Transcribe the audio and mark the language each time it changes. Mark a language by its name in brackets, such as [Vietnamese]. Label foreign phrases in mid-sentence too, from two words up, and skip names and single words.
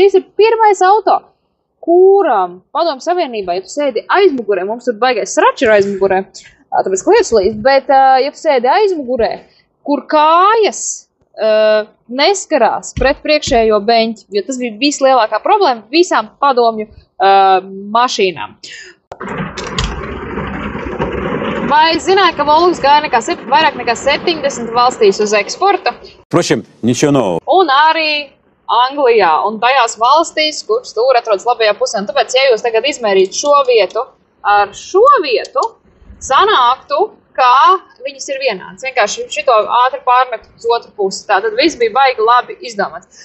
[Latvian] Šis ir pirmais auto, kuram Padomju Savienībā, ja tu sēdi aizmugurē, mums tur baigais srači ir aizmugurē, tāpēc kliedz līdz, bet ja tu sēdi aizmugurē, kur kājas neskarās pret priekšējo beņķi, jo tas bija vislielākā problēma visām padomju mašīnām. Vai zināja, ka Volgas gāja vairāk nekā 70 valstīs uz eksporta? [Russian] Впрочем, ничего нового. [Latvian] Un arī Anglijā un tajās valstīs, kur stūri atrodas labajā pusē. Un tāpēc, ja jūs tagad izmērītu šo vietu ar šo vietu, sanāktu, ka viņas ir vienāds. Vienkārši šito ātri pārmet uz otru pusi. Tātad viss bija baigi labi izdomāts.